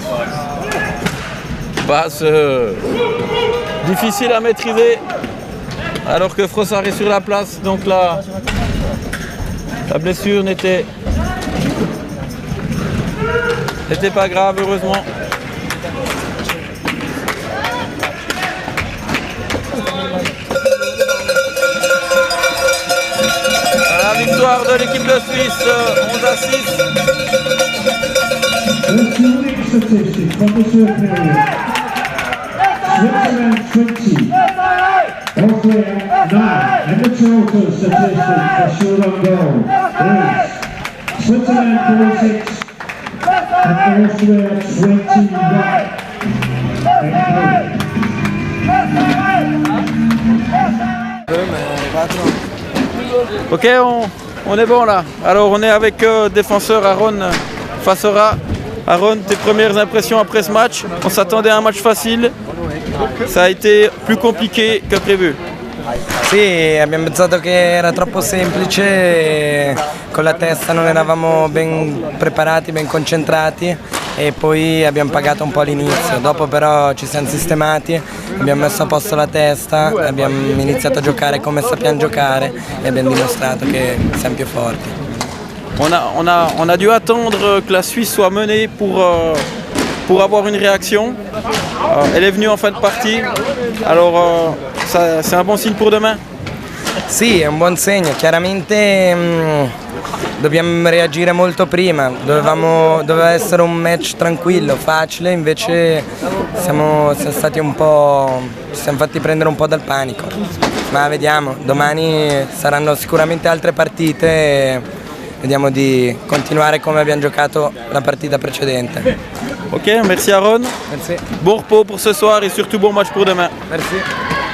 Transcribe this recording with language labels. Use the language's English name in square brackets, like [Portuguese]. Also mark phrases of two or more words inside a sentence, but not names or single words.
[French] Passe difficile à maîtriser alors que Frossard est sur la place, donc la blessure n'était pas grave heureusement. La victoire de l'équipe de Suisse, 11-6. [English] Let's do the statistics from the third period. Switzerland 20, Austria 9, and the total statistic for shoot on goal is Switzerland 46 and Austria 21. [French] Ok, on est bon là. Alors on est avec défenseur Aaron Fassora. Aaron, tes premières impressions après ce match? On s'attendait à un match facile. Ça a été plus compliqué que prévu. [Italian] Sì, abbiamo pensato che era troppo semplice, e con la testa non eravamo ben preparati, ben concentrati e poi abbiamo pagato un po' all'inizio. Dopo però ci siamo sistemati, abbiamo messo a posto la testa, abbiamo iniziato a giocare come sappiamo giocare e abbiamo dimostrato che siamo più forti. [French] On a dû attendre que la Suisse soit menée pour avoir une réaction. Elle est venue en fin de partie, alors c'est un bon signe pour demain. [Italian] Sì, è un buon segno, chiaramente dobbiamo reagire molto prima, doveva essere un match tranquillo, facile, invece siamo stati un po', ci siamo fatti prendere un po' dal panico, ma vediamo, domani saranno sicuramente altre partite e vediamo di continuare come abbiamo giocato la partita precedente. [French] Ok, merci Aaron. Merci. Bon repos pour ce soir et surtout bon match pour demain. Merci.